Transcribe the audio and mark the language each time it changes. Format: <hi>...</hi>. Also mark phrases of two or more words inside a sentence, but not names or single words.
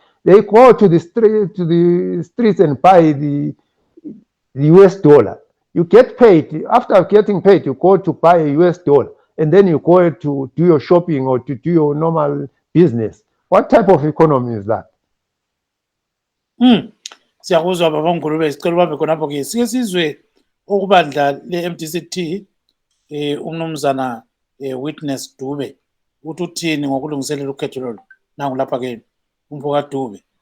<en>They go to the streets and buy the US dollar. You get paid. After getting paid, you go to buy a US dollar. And then you go to do your shopping or to do your normal business. What type of economy is that?</en> <nd>Siyakuzwa baba Ngulube sicela ubambe khonapho ke sike sizwe okubandla le-MDCT umnumzana Witness Dube uthi uthini ngokulungiselela ukhetho lolu nangu lapha ke umfoka Dube.</nd>